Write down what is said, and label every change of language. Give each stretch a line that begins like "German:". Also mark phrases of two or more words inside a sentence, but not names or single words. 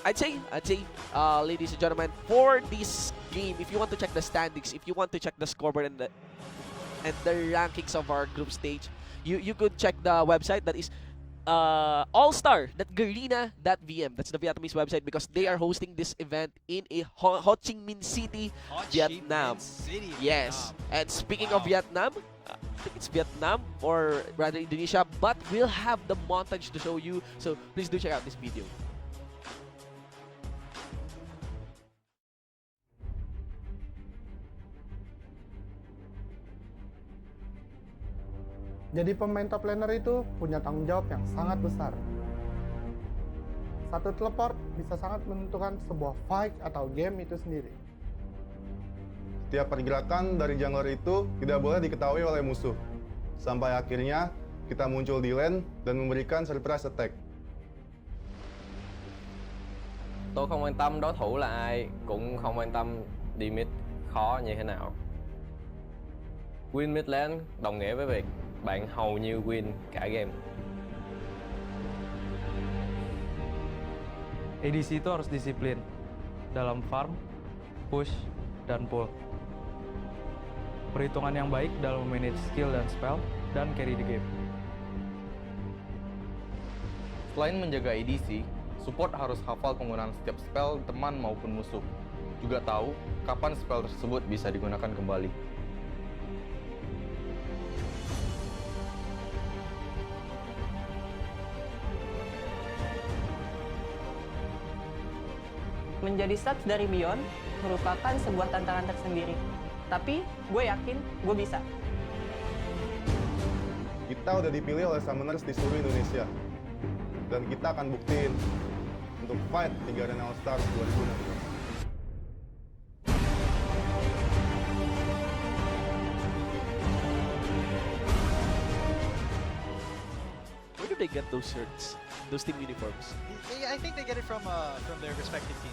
English: I'd say, ladies and gentlemen, for this game, if you want to check the standings, if you want to check the scoreboard and the rankings of our group stage, you could check the website that is allstar.garena.vm. That's the Vietnamese website because they are hosting this event in Ho Chi Minh City, Ho Chi Vietnam. Minh City, Yes. Vietnam. And speaking Wow. of Vietnam, I think it's Vietnam or rather Indonesia, but we'll have the montage to show you. So please do check out this video.
Indonesian: Jadi pemain
English: top laner
Indonesian: itu punya tanggung jawab yang sangat besar. Satu teleport bisa sangat menentukan sebuah fight atau game itu sendiri. Setiap pergerakan dari jungler itu tidak boleh diketahui oleh musuh. Sampai akhirnya kita muncul di lane dan memberikan
English: surprise attack.
Vietnamese: Tôi không quan tâm đối thủ là ai, cũng không quan tâm đi mid khó như thế nào.
English: Win mid lane
Vietnamese: đồng nghĩa với việc bạn hầu như win cả game.
Indonesian: ADC itu harus disiplin dalam
English: farm, push,
Indonesian: dan pull. Perhitungan yang baik dalam
English: manage skill
Indonesian: dan spell, dan
English: carry the game.
Indonesian: Selain menjaga ADC, support harus hafal penggunaan setiap spell teman maupun musuh. Juga tahu kapan spell tersebut bisa digunakan kembali. Menjadi subs dari Beyond merupakan sebuah tantangan tersendiri. Tapi gue yakin gue bisa. Kita udah dipilih oleh summoners di seluruh Indonesia. Dan kita akan buktiin untuk fight di Garena All Stars 2016.
English: Where do they get those shirts? Those team uniforms? I think they get it from their respective teams.